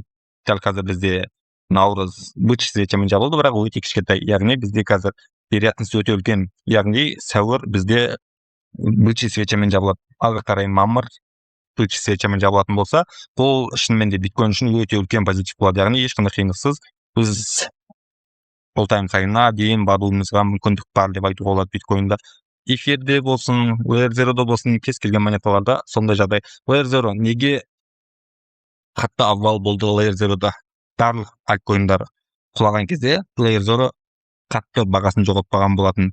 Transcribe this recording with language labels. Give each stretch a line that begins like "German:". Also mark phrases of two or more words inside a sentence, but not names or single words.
Kazakh: Дәл қазір бізде наурыз
Russian: бычий свечамен
Kazakh: жабылды, бірақ өте кішкентай. Яғни бізде қазір вероятность өте үлкен. Яғни сәуір бізде
Russian: бычий свечамен
Kazakh: жабылады. Ары қарай мамыр
Russian: бычий свечамен
Kazakh: жабылатын болса, бұл шынымен де биткоин үшін өте үлкен позитив болады. Яғни ешқандай қиындықсыз біз
English: all-time high'ына
Kazakh: дейін баруымызға мүмкіндік бар деп айтуға болады биткоинда. Эфирде болсын, Layer Zero'да болсын, кез келген монеталарда сондай жағдай. Layer Zero неге қатты обвал болды Layer Zero'да? Барлық альткоиндар құлаған кезде Layer Zero қатты бағасын жоғалтпаған болатын.